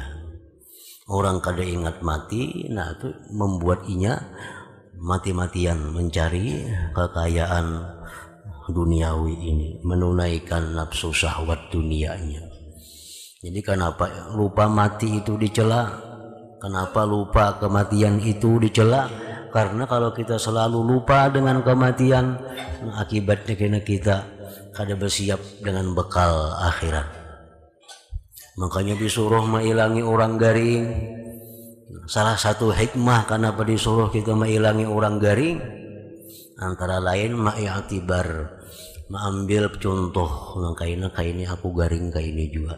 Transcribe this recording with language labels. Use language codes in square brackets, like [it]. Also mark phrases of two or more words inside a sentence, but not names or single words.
[bjn] Orang kada ingat mati, nah itu membuat inya mati-matian mencari kekayaan duniawi ini, menunaikan nafsu syahwat dunianya. [id] Jadi kenapa lupa mati itu dicela? Kenapa lupa kematian itu dicela? [bjn] Karena kalau kita selalu lupa dengan kematian, akibatnya kena kita kada bersiap dengan bekal akhirat. Makanya disuruh mengilangi orang garing. Salah satu hikmah kenapa disuruh kita mengilangi orang garing, antara lain ma'iyatibar, mengambil contoh kaini aku garing kaini juga.